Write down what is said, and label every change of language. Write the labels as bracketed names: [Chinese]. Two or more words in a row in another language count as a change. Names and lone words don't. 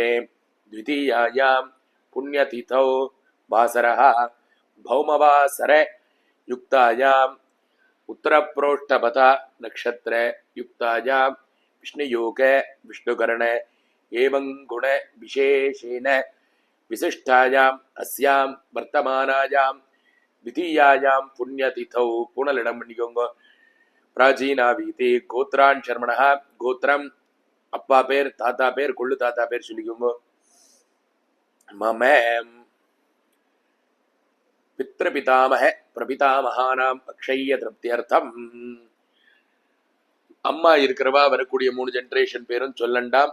[Sanskrit] द्वितीयायां पुण्यतिथौ वासरः भौमवासर युक्तायाम् उत्तरप्रोष्ठपथ नक्षत्र युक्तायां विष्णुयोग विष्णुकरण एवं गुण विशेषेण विशिष्टायाम् अस्यां वर्तमानायां द्वितीयायां पुण्यतिथौ पुनलिडं பண்ணிக்கோங்க. प्राचीना वीति गोत्रान् शर्मणः. [Tamil] गोत्रम அப்பா பேர், தாத்தா பேர், கொள்ளு தாத்தா பேர் சொல்லிக்கோங்க. [Sanskrit] मम पितृपितामह प्रपितामहानां अक्षय तृप्त्यर्थम्. [Tamil] அம்மா இருக்கிறவா வரக்கூடிய 3 ஜெனரேஷன் பேரும் சொல்லண்டாம்.